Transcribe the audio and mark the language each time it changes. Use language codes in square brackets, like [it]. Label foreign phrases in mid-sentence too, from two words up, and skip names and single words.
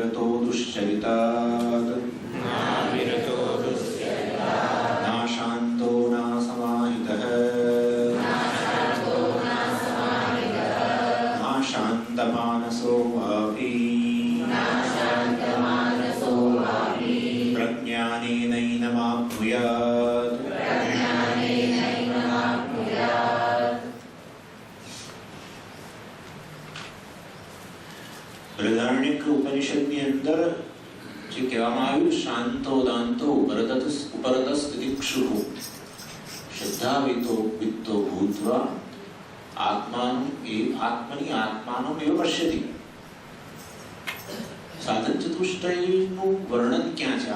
[sa] दुश्चरितात् न शान्तो न समाहितः न शान्तमानसो वापि प्रज्ञानेनैनमाप्नुयात्। [gu] बृहदारण्यक उपनिषदની અંદર જે કહેવામાં આવ્યું [sa] शांतो दांतो उपरतस तितिक्षुः श्रद्धावितो वित्तो भूत्वा आत्मानो एव पश्यति. [gu] સાધન ચતુષ્ટયનું વર્ણન ક્યાં છે?